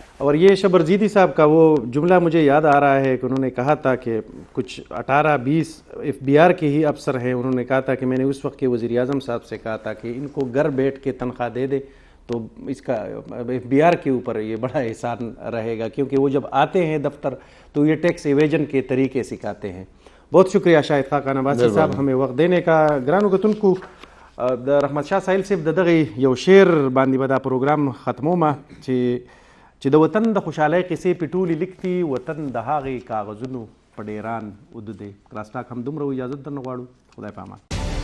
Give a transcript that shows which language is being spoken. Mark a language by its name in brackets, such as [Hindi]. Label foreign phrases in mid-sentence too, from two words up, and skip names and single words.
[Urdu] اور یہ شبرزیدی صاحب کا وہ جملہ مجھے یاد آ رہا ہے کہ انہوں نے کہا تھا کہ کچھ 18-20 FBR کے ہی افسر ہیں, انہوں نے کہا تھا کہ میں نے اس وقت کے وزیر اعظم صاحب سے کہا تھا کہ ان کو گھر بیٹھ کے تنخواہ دے دے تو اس کا FBR کے اوپر یہ بڑا احسان رہے گا, کیونکہ وہ جب آتے ہیں دفتر تو یہ [English] tax evasion [Urdu] کے طریقے سکھاتے ہیں. بہت شکریہ شاہد خاقان عباسی صاحب ہمیں وقت دینے کا. [Pashto] ګرانو کتونکو د رحمت شاه ساحل صاحب د دغه یو شعر باندې به دا پروګرام ختمومه چې د وطن د خوشحالۍ قصې پې ټولې لیکتي, وطن د هغې کاغذونو په ډیران اوده دی. کراس ټاک هم دومره اجازت درنه غواړو. خدای په امان.